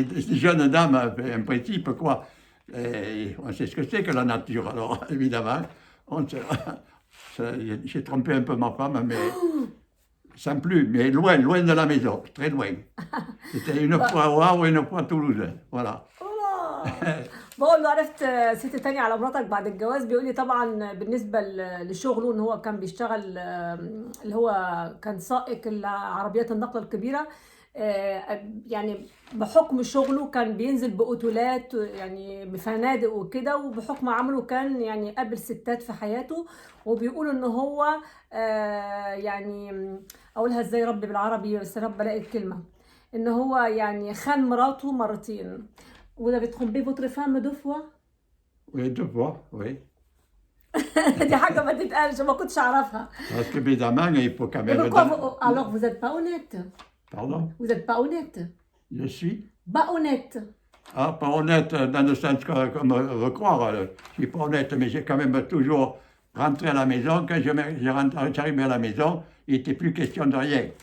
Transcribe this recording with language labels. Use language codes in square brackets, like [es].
[fr] Des jeunes dames, en principe, quoi. Et on sait ce que c'est que la nature. Alors, évidemment, j'ai trompé un peu ma femme, mais sans plus, mais loin, loin de la maison, très loin. C'était une fois à Wavre et une fois à Toulouse. Voilà. [ar] بقول له عرفت ست تانية على مراتك بعد الجواز. بيقول لي طبعا بالنسبة لشغله ان هو كان بيشتغل، اللي هو كان سائق العربيات النقل الكبيرة، يعني بحكم شغله كان بينزل بأوتولات، يعني بفنادق وكده، وبحكم عمله كان يعني قابل ستات في حياته. وبيقولوا ان هو يعني اقولها ازاي ربي بالعربي، بس رب بلاقي الكلمة، ان هو يعني خان مراته مرتين. [fr] Vous avez trompé votre femme 2 fois؟ Oui, 2 fois, oui. [ar] دي حاجة ما تتقالش، ما كنتش أعرفها. [fr] Parce que évidemment, il faut quand même... Alors vous n'êtes pas honnête. Pardon? Vous n'êtes pas honnête. Je suis? Pas honnête. Ah, pas honnête dans le sens comme veut croire. Je suis pas honnête, mais j'ai quand même toujours rentré à la maison. Quand j'arrivais à la maison, il n'était plus question de rien.